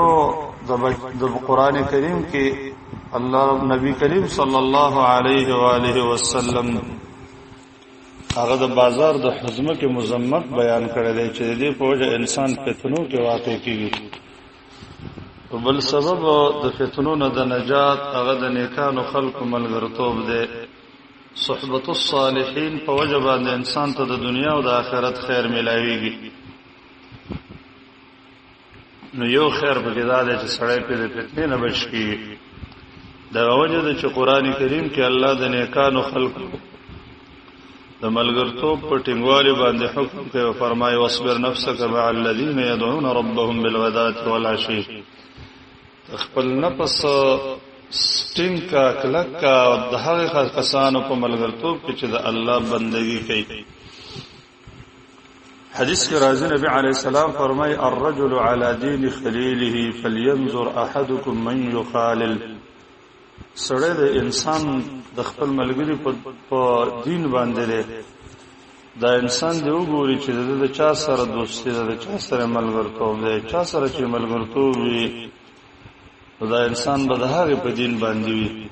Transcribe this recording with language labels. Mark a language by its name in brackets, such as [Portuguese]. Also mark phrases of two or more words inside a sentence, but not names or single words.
[Pashto] د قران کریم کې الله نبی کریم [Arabic] صلی الله علیه و آله وسلم [Pashto] هغه د بازار د حزمه کې مزمت بیان کړی دی چې دې په وجه انسان فتنو کې واقع کیږي بل سبب د فتنو نه د نجات هغه د نیکانو خلق ملګرتوب دی [Arabic] صحبت الصالحین [Pashto] په وجه باندې انسان ته د دنیا او د آخرت خیر ملایويږي نو یو خیر په کې دا دی چې سړی په فتنې نه بچ کیږي دا وجه د چې قران کریم کې الله د نیکانو خلق د ملګرتوب په ټینګوالي باندې حکم کوي فرمایي [Arabic] واصبر نفسك مع الذين يدعون ربهم بالغداة والعشي [Pashto] خپل نفس سټینګ کا کلک کا د هغه کسانو په ملګرتوب کې چې د الله بندگی کوي. حدیث کې راځي نبی [Arabic] علیہ السلام [Pashto] فرمای [Arabic] الرجل على دين خليله فلينظر احدكم من يخالل. [Pashto] سړی د انسان د خپل ملګری په دین باندې دی. دا انسان دی وګوري چې د چا سره دوستي ده، د چا سره ملګرتوب دی، چا سره چې ملګرتوب وي دا انسان به د هغه په دین باندې وي.